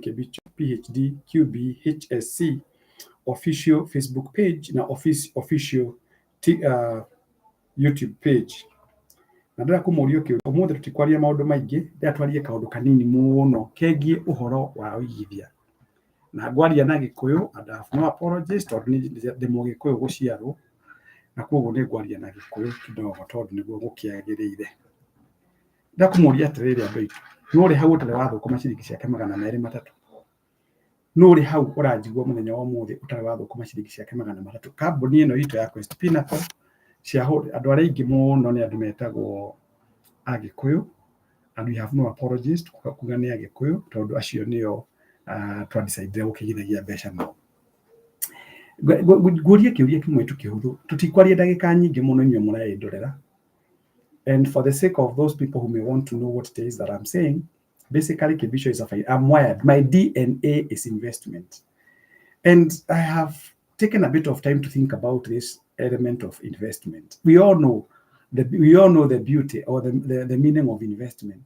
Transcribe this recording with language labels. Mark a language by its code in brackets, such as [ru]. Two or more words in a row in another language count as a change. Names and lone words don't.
[en] Kebicho, PhD, QB, HSC, official Facebook page, na official YouTube page. [ki] Na ndĩra kũmũria kĩũria ũmũthĩ tũtikwaria maũndũ maingĩ, ndĩratwaria kaũndũ kanini mũno kegiĩ ũhoro wa ũigithia. Na ngwaria na Gĩkũyũ, [en] and I have no apologies [ki] tondũ ndĩ Mũgĩkũyũ gũciarwo, na koguo nĩ ngwaria na Gĩkũyũ kidogo tondũ nĩguo gũkĩagĩrĩire. Ndakũmũria atĩrĩrĩ andũ aitũ, no ũrĩ hau ũtarĩ wathũkũma ciringi ciake 200 no ũrĩ hau ũranjigua mũthenya wa ũmũthĩ ũtarĩ wathũkũma ciringi ciake 300. Kambuni ĩno itũ ya Quest Pinnacle shareholder andũ arĩa aingĩ mũno nĩ andũ metagwo Agĩkũyũ, [en] and we have no apologies [ki] kuga nĩ Agĩkũyũ tondũ acio nĩo twadecide gũkĩgithagia mbeca nao. Ngũria kĩũria kĩmwe tu kĩhũthũ, tũtikwaria ndagĩka nyingĩ mũno inyuĩ mũraĩndorera. [en] And for the sake of those people who may want to know what it is that I'm saying, basically Kebisho is I'm wired. My DNA is investment. And I have taken a bit of time to think about this element of investment. We all know the beauty or the meaning of investment.